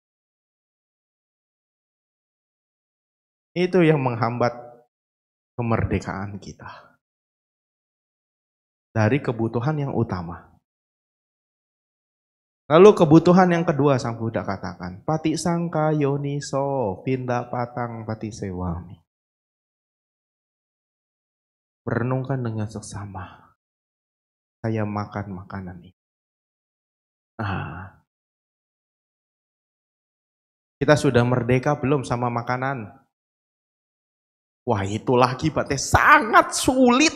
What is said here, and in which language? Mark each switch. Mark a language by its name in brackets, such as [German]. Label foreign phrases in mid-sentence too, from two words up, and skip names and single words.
[Indonesian] Itu yang menghambat kemerdekaan kita. Dari kebutuhan yang utama. Lalu kebutuhan yang kedua Sang Buddha katakan, [Pali] pati sangka yoniso pinda patang pati sewami. [Indonesian] Merenungkan dengan seksama. Saya makan makanan ini. Kita sudah merdeka belum sama makanan? Wah, itu lagi Pak, sangat sulit.